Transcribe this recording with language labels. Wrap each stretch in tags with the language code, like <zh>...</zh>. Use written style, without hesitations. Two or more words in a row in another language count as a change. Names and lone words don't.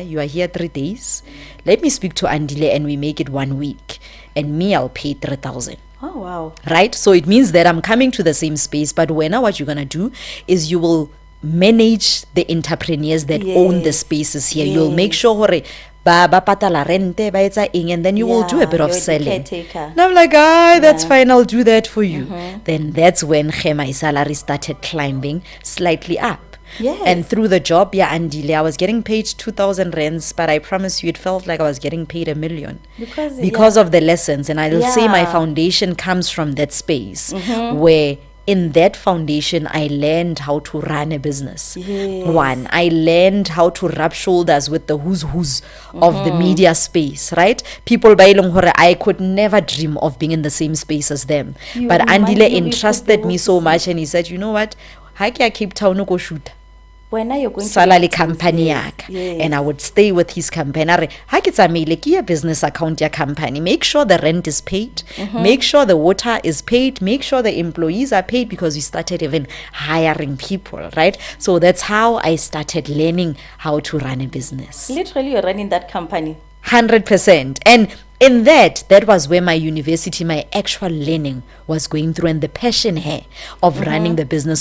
<en>You are here 3 days. Let me speak to Andile and we make it 1 week. And me, I'll pay 3,000. Oh, wow. Right? So it means that I'm coming to the same space, but now what you're going to do is you will manage the entrepreneurs that own the Yes. spaces here. You'll make Yes. sure</en> <st>hore ba patala rente ba etsa eng,</st> <en>and then you will do a Yeah, bit of you're the selling. caretaker. And I'm like, that's Yeah. fine, I'll do that for you. Then that's when my salary started climbing slightly up. Yes. And through the job, Andile, I was getting paid 2,000 rands, but I promise you, it felt like I was getting paid 1 million Because of the lessons. And I'll say my Yeah. foundation comes from that space where in that foundation, I learned how to run a business. Yes. One, I learned how to rub shoulders with the who's of the media space, right? People by</en> <st>eleng hore</st> <en>I could never dream of being in the same space as them. But Andile entrusted me so much, and he said, you know what?</en> <st>Ha ke ya Cape Town go shoot.</st> <en>When are you going Salary to company yes. yaka. Yes. And I would stay with his company.</en> <st>Are ha ke tsamaile ke ya</st> <en>business account</en> <st>ya company.</st> <en>Make sure the rent is paid. Make sure the water is paid. Make sure the employees are paid, because we started even hiring people, right? So that's how I started learning how to run a business. Literally, you're running that company. 100%. And in that was where my university, my actual learning was going through, and the passion here of running the business.</en>